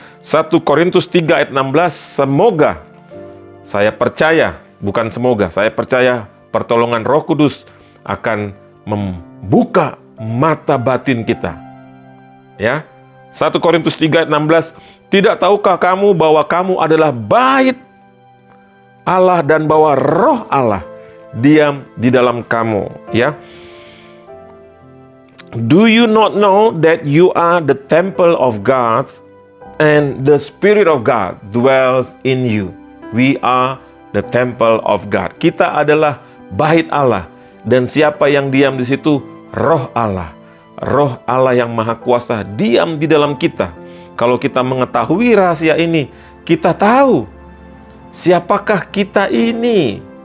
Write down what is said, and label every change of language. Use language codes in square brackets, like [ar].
[id] 1 Korintus 3 ayat 16, semoga, saya percaya, bukan semoga, saya percaya pertolongan Roh Kudus akan membuka mata batin kita. Ya. 1 Korintus 3 ayat 16, Tidak tahukah kamu bahwa kamu adalah bait Allah dan bahwa Roh Allah diam di dalam kamu, ya? [en] Do you not know that you are the temple of God and the Spirit of God dwells in you? We are the temple of God. [id] Kita adalah bait Allah, dan siapa yang diam di situ? Roh Allah. Roh Allah yang Maha Kuasa diam di dalam kita. Kalau kita mengetahui rahasia ini, kita tahu siapakah kita ini.